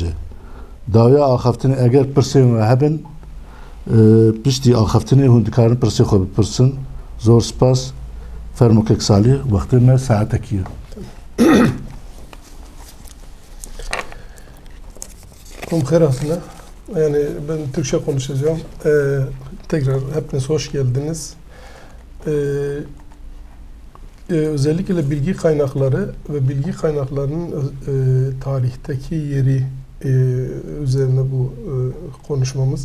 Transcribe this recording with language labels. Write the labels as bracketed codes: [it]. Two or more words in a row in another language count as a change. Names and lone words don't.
[ku] Davya axaftini eger pirsên ve hebin piştî axaftinê hûn dikarin pirsê xwe bipirsin. [ckb] Zor spas fermo kek salî wextê me saetekî ye. [tr] Kumkherasına yani ben Türkçe konuşacağım. Tekrar hepiniz hoş geldiniz. Özellikle bilgi kaynakları ve bilgi kaynaklarının tarihteki yeri üzerine bu konuşmamız.